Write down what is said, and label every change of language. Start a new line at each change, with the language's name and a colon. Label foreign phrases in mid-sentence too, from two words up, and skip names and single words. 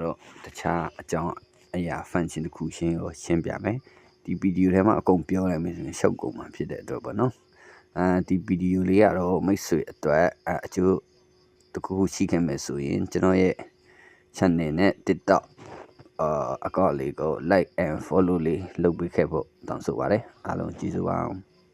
Burmese: တို့တခြားအကြောင်းအရာ function တစ်ခုရှင်းပြမယ်ဒီဗီဒီယိုထဲမှာအကုန်ပြောလိုက်မယ်ဆိုရင်ရှုပ်ကုန်မှာဖြစ်တဲ့အတွက်ပေါ့နော်ဒီဗီဒီယိုလေးကတော့မိတ်ဆွေအတွက်အကျိုးတစ်ခုရှိခဲ့မယ်ဆိုရင်ကျွန်တော်ရဲ့ channel နဲ့ TikTok account လေးကို
English: like and follow
Burmese: လေးလုပ်ပေးခဲ့ဖို့တောင်းဆိုပါတယ်အားလုံးကျေးဇူးပါ